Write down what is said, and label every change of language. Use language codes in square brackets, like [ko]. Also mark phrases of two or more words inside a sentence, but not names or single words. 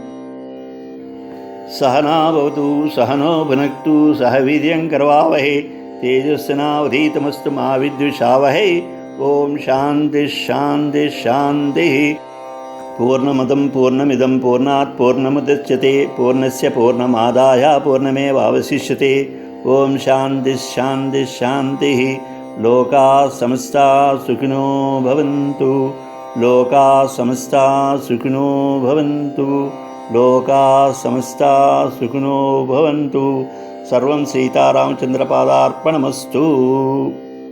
[sa] సహనా భవతు సహనో భునక్తు సహ వీర్యం కరవావహే తేజస్వినావధీతమస్తు మా విద్విషావహై. ఓం శాంతి శాంతి శాంతి. పూర్ణమదం పూర్ణమిదం పూర్ణాత్ పూర్ణముదచ్యతే పూర్ణస్య పూర్ణమాదాయ పూర్ణమేవావశిష్యతే. ఓం శాంతి శాంతి శాంతి. లోకా సమస్తా సుఖినో భవంతు. లోకా సమస్తా సుఖినో భవంతు. లోకా సమస్తా సుఖినో భవంతు. సర్వం సీతారామచంద్రపాదార్పణమస్తు.